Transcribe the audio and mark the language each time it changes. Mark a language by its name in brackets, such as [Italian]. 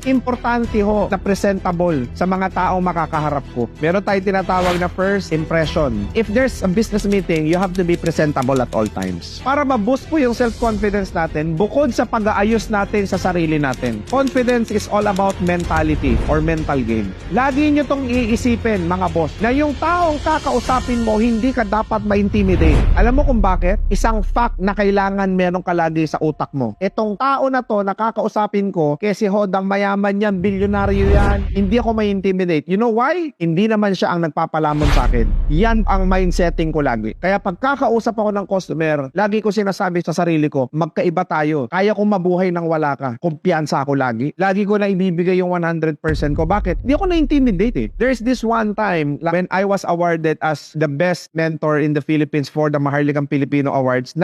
[Filipino] Importante ho na presentable sa mga taong makakaharap ko. Meron tayong tinatawag na first impression. [English] If there's a business meeting, you have to be presentable at all times. [Filipino] Para ma-boost po yung self-confidence natin, bukod sa pag-aayos natin sa sarili natin. [English] Confidence is all about mentality or mental game. [Filipino] Lagi nyo tong iisipin, mga boss, na yung taong kakausap kakausapin mo, hindi ka dapat ma-intimidate. Alam mo kung bakit? Isang fact na kailangan meron ka lagi sa utak mo. Itong tao na to, nakakausapin ko, kasi hodang mayaman yan, bilyonaryo yan, hindi ako ma-intimidate. [English] You know why? [Filipino] Hindi naman siya ang nagpapalamon sa akin. Yan ang mindsetting ko lagi. Kaya pagkakausap ako ng customer, lagi ko sinasabi sa sarili ko, magkaiba tayo. Kaya kong mabuhay nang wala ka. Kumpiyansa ako lagi. Lagi ko na ibibigay yung 100% ko. Bakit? Hindi ako na-intimidate eh. [English] There's this one time when I was awarded as the best mentor in the Philippines for the Maharlikang Pilipino Awards.